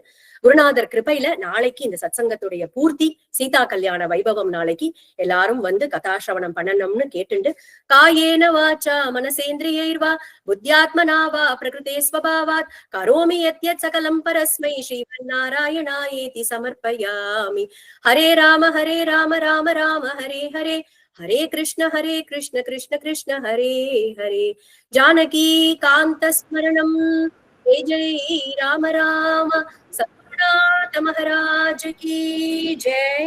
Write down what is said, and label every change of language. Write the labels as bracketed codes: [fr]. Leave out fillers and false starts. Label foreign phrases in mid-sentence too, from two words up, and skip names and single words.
[ta] குருநாதர் கிருபையில நாளைக்கு இந்த சத்சங்கத்துடைய பூர்த்தி சீதா கல்யாண வைபவம் நாளைக்கு எல்லாரும் வந்து கதாசிரவணம் பண்ணணும்னு கேட்டுண்டு [sa] कायेन वाचा मनसेन्द्रियैर्वा बुद्ध्यात्मना वा प्रकृतेः स्वभावात् करोमि यद्यत् सकलं परस्मै श्रीमन्नारायणाय समर्पयामि. हरे राम राम राम हरे हरे हरे कृष्ण कृष्ण कृष्ण हरे हरे जानकी कांत स्मरणम जय जय राम राम. [hi] सद्गुरुनाथ महाराज की जय.